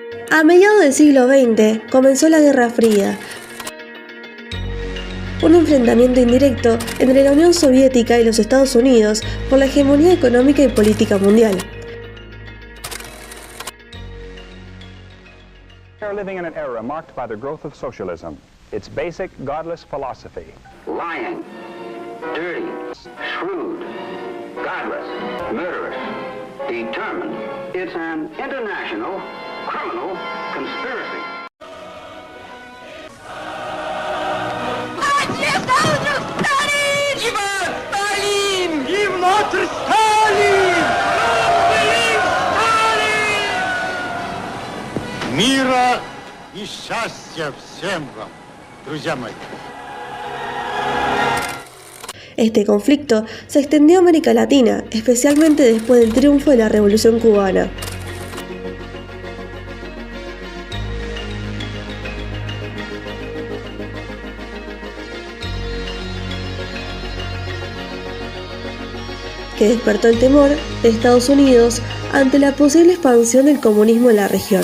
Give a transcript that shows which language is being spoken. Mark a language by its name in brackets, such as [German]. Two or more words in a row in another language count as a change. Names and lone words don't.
[Spanish] A mediados del siglo XX comenzó la Guerra Fría, un enfrentamiento indirecto entre la Unión Soviética y los Estados Unidos por la hegemonía económica y política mundial. [English] We are living in an era marked by the growth of socialism, its basic godless philosophy. Lying, dirty, shrewd, godless, murderous, determined. It's an international criminal conspiracy. [Russian] Мира и счастья всем вам, друзья мои. [Spanish] Este conflicto se extendió a América Latina, especialmente después del triunfo de la Revolución Cubana. Que despertó el temor de Estados Unidos ante la posible expansión del comunismo en la región.